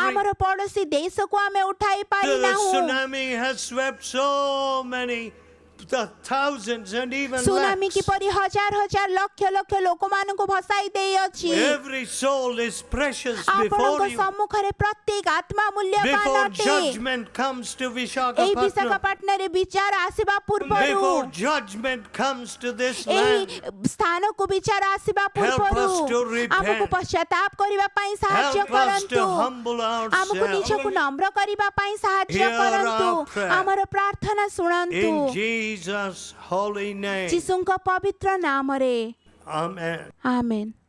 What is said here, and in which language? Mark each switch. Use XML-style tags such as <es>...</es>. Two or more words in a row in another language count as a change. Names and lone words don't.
<or>ଆମର ପଡୋଶୀ ଦେଶକୁ ଆମେ ଉଠାଇ</or> <en>The</en> <or>ପାରିନାହୁଁ।</or> <en>tsunami has swept so many, the thousands and even</en> <or>ସୁନାମି</or> <en>lakhs.</en> <or>କିପରି ହଜାର ହଜାର ଲକ୍ଷ ଲକ୍ଷ ଲୋକମାନଙ୍କୁ ଭସାଇ ଦେଇଅଛି।</or> <en>Every soul is precious</en> <or>ଆପଣଙ୍କ</or> <en>before you.</en> <or>ସମ୍ମୁଖରେ ପ୍ରତ୍ୟେକ ଆତ୍ମା ମୂଲ୍ୟବାନ</or> <en>Before</en> <or>ଅଟେ।</or> <en>judgment comes to</en> <or>ଏହି</or> <en>Visakhapatnam,</en> <or>ବିଶାଖାପାଟଣାରେ ବିଚାର ଆସିବା ପୂର୍ବରୁ,</or> <en>before judgment comes to this</en> <or>ଏହି</or> <en>land,</en> <or>ସ୍ଥାନକୁ ବିଚାର ଆସିବା</or> <en>Help</en> <or>ପୂର୍ବରୁ</or> <en>us to repent.</en> <or>ଆମକୁ ପଶ୍ଚାତାପ କରିବା ପାଇଁ ସାହାଯ୍ୟ</or> <en>help us</en> <or>କରନ୍ତୁ।</or> <en>to humble</en> <or>ଆମକୁ</or> <en>ourselves.</en> <or>ନିଜକୁ ନମ୍ର କରିବା ପାଇଁ ସାହାଯ୍ୟ</or> <en>Hear</en> <or>କରନ୍ତୁ।</or> <en>our prayer.</en> <or>ଆମର ପ୍ରାର୍ଥନା ଶୁଣନ୍ତୁ,</or> <en>In Jesus' holy name.</en> <or>ଯୀଶୁଙ୍କ ପବିତ୍ର ନାମରେ,</or> <en>Amen.</en> <or>ଆମେନ୍।</or>